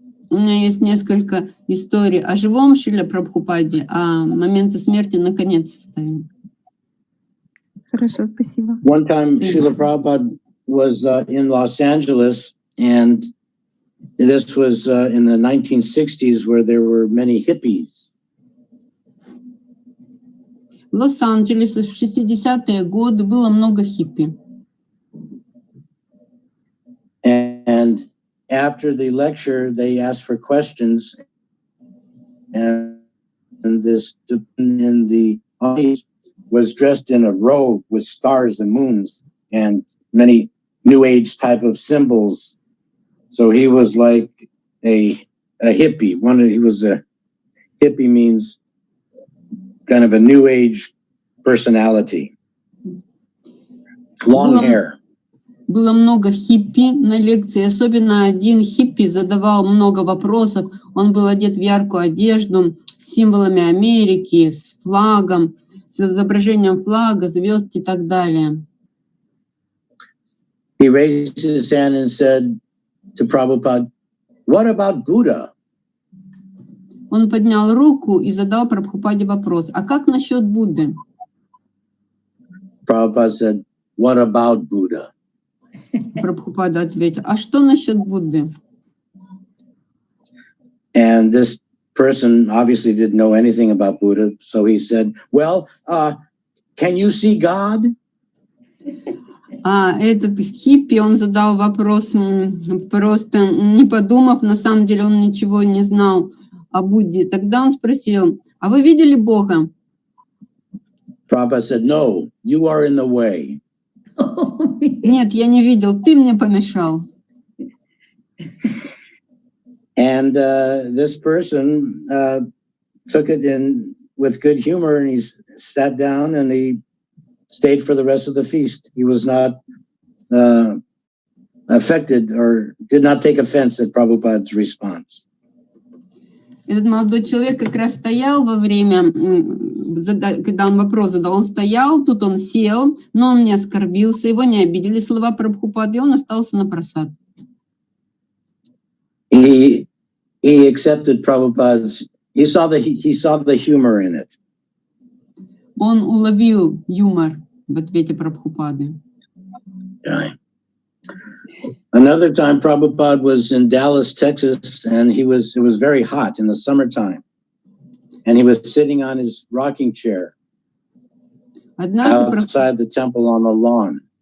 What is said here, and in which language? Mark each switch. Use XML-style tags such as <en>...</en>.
<ru>У меня есть несколько историй о живом Шриле Прабхупаде, а моменты смерти наконец составим. Хорошо, спасибо.</ru> <en>One time, Шрила Prabhupada was in Los-Angeles, and this was in the 1960s, where there were many hippies.</en> <ru>В Лос-Анджелесе в 60-е годы было много хиппи.</ru> <en>And after the lecture, they asked for questions, and this in the audience was dressed in a robe with stars and moons and many New Age type of symbols. So he was like a hippie. He was a hippie, means kind of a New Age personality. Long hair.</en> <ru>Было много хиппи на лекции, особенно один хиппи задавал много вопросов. Он был одет в яркую одежду с символами Америки, с флагом, с изображением флага, звезд и так далее.</ru> <en>He raised his hand and said to Prabhupada, "What about Buddha?"</en> <ru>Он поднял руку и задал Прабхупаде вопрос: а как насчет Будды?</ru> <en>Prabhupada said, "What about Buddha?"</en> <ru>Прабхупада ответил: а что насчет Будды?</ru> <en>And this person obviously didn't know anything about Buddha, so he said, "Well, can you see God?"</en> <ru>А этот хиппи, он задал вопрос, просто не подумав, на самом деле он ничего не знал о Будде. Тогда он спросил: а вы видели Бога?</ru> <en>Prabhupada said, "No, you are in the way."</en> <ru>Нет, я не видел, ты мне помешал.</ru> <en>And this person took it in with good humor, and he sat down and he stayed for the rest of the feast. He was not affected or did not take offense at Prabhupada's response.</en> <ru>Этот молодой человек как раз стоял во время, когда он вопрос задал, он стоял, тут он сел, но он не оскорбился, его не обидели слова Прабхупады, и он остался на просад.</ru> <en>He accepted Prabhupada's, he saw the humor in it.</en> <ru>Он уловил юмор в ответе Прабхупады.</ru> <en>Right. Another time, Prabhupada was in Dallas, Texas, and it was very hot in the summertime. And he was sitting on his rocking chair outside the temple on the lawn.</en>